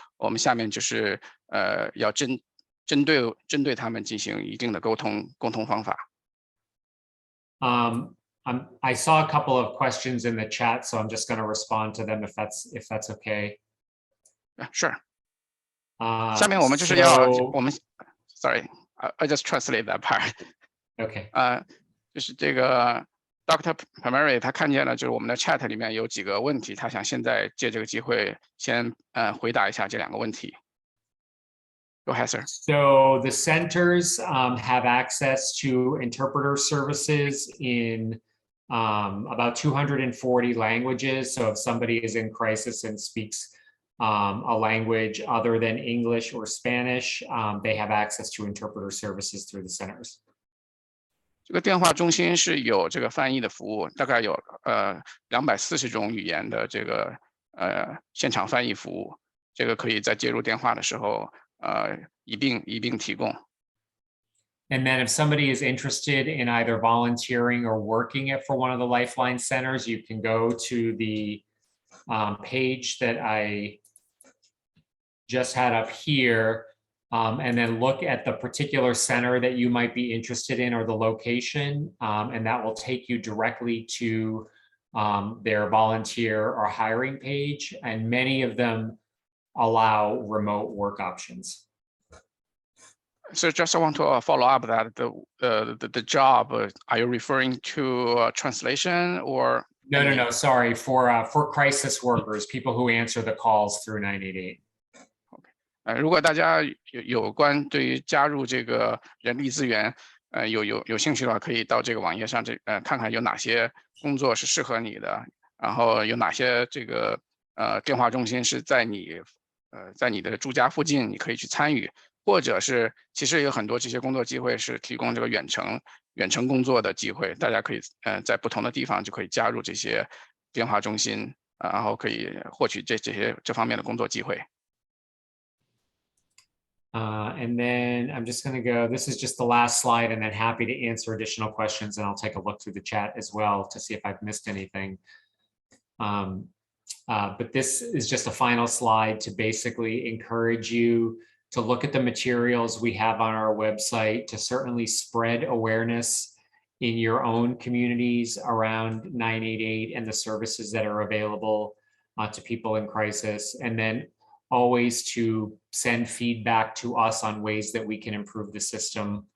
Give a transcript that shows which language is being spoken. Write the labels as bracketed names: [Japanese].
[Chinese] 我们下面就是要针对他们进行一定的沟通方法。 [English] I saw a couple of questions in the chat, so I'm just going to respond to them if that's okay. Sure. [Chinese] 下面我们就是要 [English] sorry, I just translate that part. Okay. [Chinese] 就是这个 Dr. Montgomery 他看见了，就是我们的 chat 里面有几个问题，他想现在借这个机会先回答一下这两个问题。 [English] Go ahead, sir. So the centers have access to interpreter services in about 240 languages. So if somebody is in crisis and speaks a language other than English or Spanish, they have access to interpreter services through the centers. [Chinese] 这个电话中心是有这个翻译的服务，大概有240种语言的这个现场翻译服务，这个可以在接入电话的时候一并提供。 [English] And then if somebody is interested in either volunteering or working for one of the Lifeline centers, you can go to the page that I just had up here. and then look at the particular center that you might be interested in or the location, and that will take you directly to their volunteer or hiring page, and many of them allow remote work options. So just I want to follow up that the job, are you referring to translation or? No, sorry, for crisis workers, people who answer the calls through 988. [Chinese] 如果大家有关对于加入这个人力资源，有兴趣的话，可以到这个网页上看看有哪些工作是适合你的，然后有哪些这个电话中心是在你的住家附近，你可以去参与，或者是其实有很多这些工作机会是提供这个远程工作的机会，大家可以在不同的地方就可以加入这些电话中心，然后可以获取这方面的工作机会。 [English] And then I'm just going to go, this is just the last slide, and then happy to answer additional questions, and I'll take a look through the chat as well to see if I've missed anything. But this is just a final slide to basically encourage you to look at the materials we have on our website, to certainly spread awareness in your own communities around 988 and the services that are available to people in crisis, and then always to send feedback to us on ways that we can improve the system.